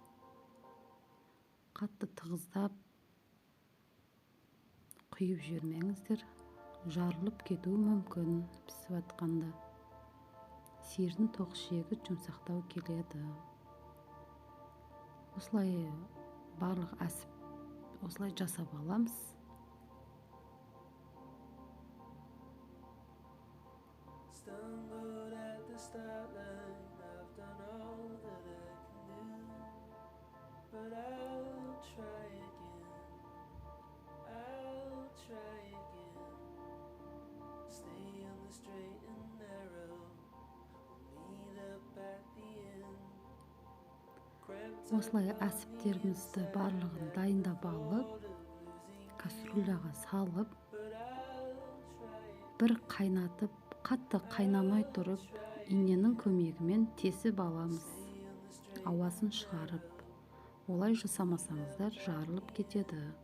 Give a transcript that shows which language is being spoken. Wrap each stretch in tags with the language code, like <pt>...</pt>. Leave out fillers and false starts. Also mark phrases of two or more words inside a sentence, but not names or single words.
<kk>Қатты тығыздап құйып жүрмеңіздер. Жарылып кетуі мүмкін пісіп атқанда. Сиырдың тоқ ішегі жұмсақтау келеді. Осылай барлық әсіп осылай жасап аламыз.</kk> <en>Stumbled at the start line, I've done all that I can do, but I'll try again, stay on the straight and narrow, we'll meet up at the end.</en> <kk>Осылай әсіптерімізді барлығын дайындап алып, кастрюляға салып, бір қайнатып, қатты қайнамай тұрып, иненің көмегімен тесіп аламыз. Ауасын шығарып, олай жасамасаңыздар жарылып кетеді.</kk>